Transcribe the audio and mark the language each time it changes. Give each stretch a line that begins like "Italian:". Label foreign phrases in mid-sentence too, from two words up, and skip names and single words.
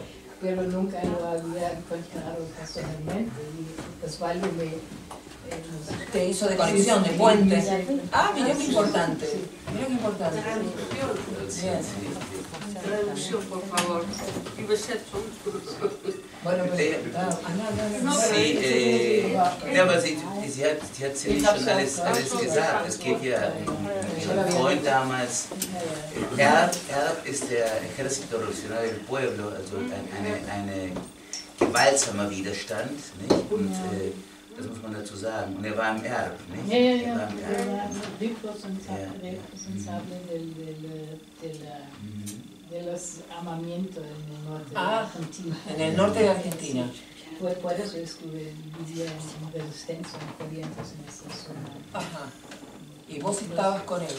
Spanish: Pero nunca lo había encontrado personalmente. Y Osvaldo te hizo de conexión, de puente. Mira qué importante. Mira qué importante. Traducción, por favor. Bueno,
German: aber sie hat ziemlich schon alles gesagt. Es geht ja um ihren Freund damals. Erb ist der Ejército Revolucionario del Pueblo, also ein gewaltsamer Widerstand, nicht? Und das muss man dazu sagen. Und er war im Erb, nicht? Er war
Spanish: responsable de los armamientos en el norte de Argentina. En el norte de Argentina. Por eso vivía en Resistencia, en Corrientes, en esa zona. Ajá. ¿Y vos estabas con él?